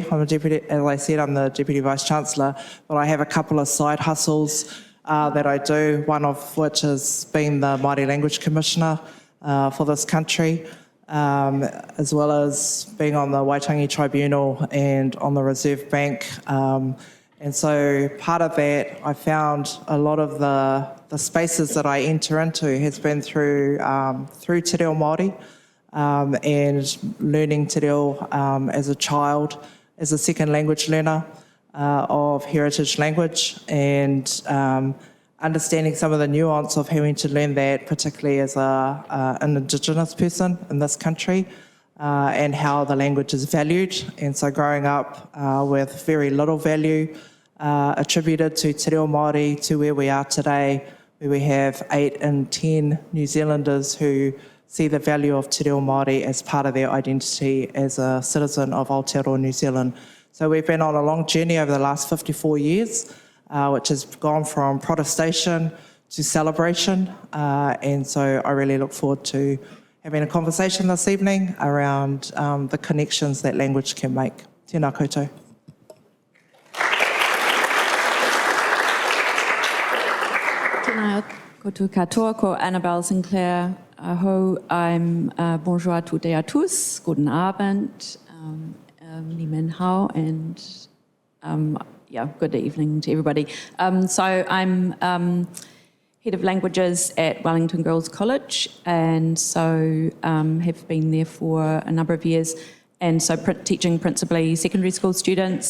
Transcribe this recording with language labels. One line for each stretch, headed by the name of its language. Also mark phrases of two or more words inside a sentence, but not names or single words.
English: I'm a deputy, as I said, I'm the Deputy Vice-Chancellor, but I have a couple of side hustles that I do, one of which is being the Māori Language Commissioner for this country, as well as being on the Waitangi Tribunal and on the Reserve Bank. And so part of that, I found a lot of the spaces that I enter into has been through
Māori: te reo Māori
English: and learning
Māori: te reo
English: as a child, as a second language learner of heritage language, and understanding some of the nuance of having to learn that, particularly as an Indigenous person in this country, and how the language is valued. And so growing up with very little value attributed to
Māori: te reo Māori,
English: to where we are today, where we have 8 in 10 New Zealanders who see the value of
Māori: te reo Māori
English: as part of their identity as a citizen of Aotearoa New Zealand. So we've been on a long journey over the last 54 years, which has gone from protestation to celebration. And so I really look forward to having a conversation this evening around the connections that language can make.
Māori: Tēnā koutou. Tēnā koutou katoa, ko Annabelle Sinclair.
English: I'm
French: bonjour à toutes et à tous,
German: guten Abend,
Chinese: 你们好,
English: and good evening to everybody. So I'm Head of Languages at Wellington Girls College, and so have been there for a number of years, and so teaching principally secondary school students.